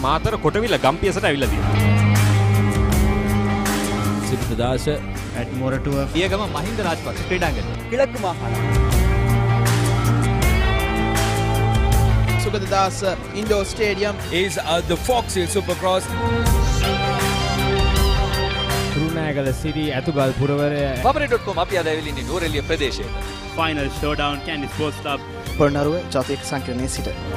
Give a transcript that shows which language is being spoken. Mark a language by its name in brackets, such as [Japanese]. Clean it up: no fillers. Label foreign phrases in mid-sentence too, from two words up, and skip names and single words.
[Sinhala] මාතර කොටවිල ගම්පියසට ඇවිල්ලා තියෙනවා. සිද්ධාස ඇඩ්මොරටුව පියගම මහින්ද රාජපක්ෂ ක්‍රීඩාංගණය [Tamil] கிழக்கு மாகாணம் [English] Sugadadasa Indoor Stadium is the Fox Hill Supercross. [Sinhala] කුරුණෑගල සිටි ඇතුගල් පුරවරය Papare.com අපි අද ඇවිල්ලා ඉන්නේ නෝරෙලිය ප්‍රදේශයේ. ෆයිනල් ෂෝඩවුන් කැන්ඩි ස්පෝර්ට්ස් ක්ලබ් පොළොන්නරුව ජාතික සංකීර්ණයේ සිට